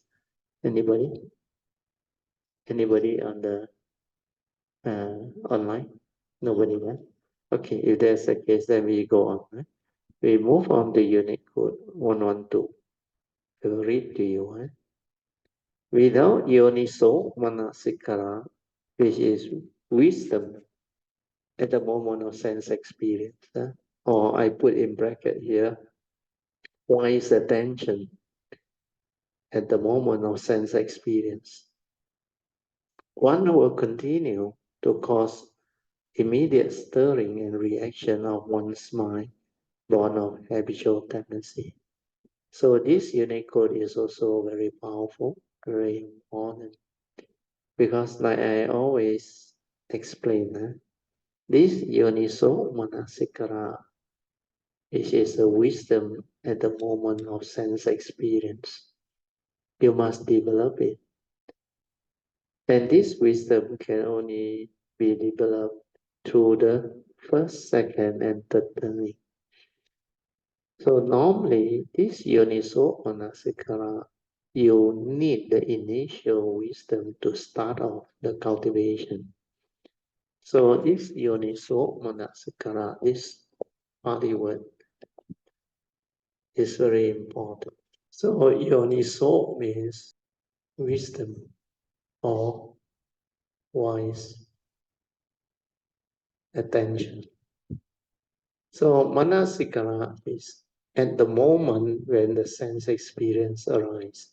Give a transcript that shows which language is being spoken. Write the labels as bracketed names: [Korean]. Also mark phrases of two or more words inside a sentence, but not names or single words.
[English] Anybody? Anybody on the online? Nobody, right? Okay, if there's a case, then we go on. Right? We move on to unit code 112. I will read to you. Right? Without [Pali] yoniso manasikara, [English] which is wisdom at the moment of sense experience, or I put in bracket here, wise attention at the moment of sense experience, one will continue to cause immediate stirring and reaction of one's mind, born of habitual tendency. So this unit code is also very powerful, very important, because like I always explain, this [Pali] yoniso manasikara, [English] which is a wisdom at the moment of sense experience. You must develop it. And this wisdom can only be developed through the first, second, and third turning. So normally, this [Pali] yoniso manasikara, [English] you need the initial wisdom to start off the cultivation. So this [Pali] yoniso manasikara, [English] this Pali word, is very important. So yoniso means wisdom or wise attention. So manasikara is at the moment when the sense experience arises.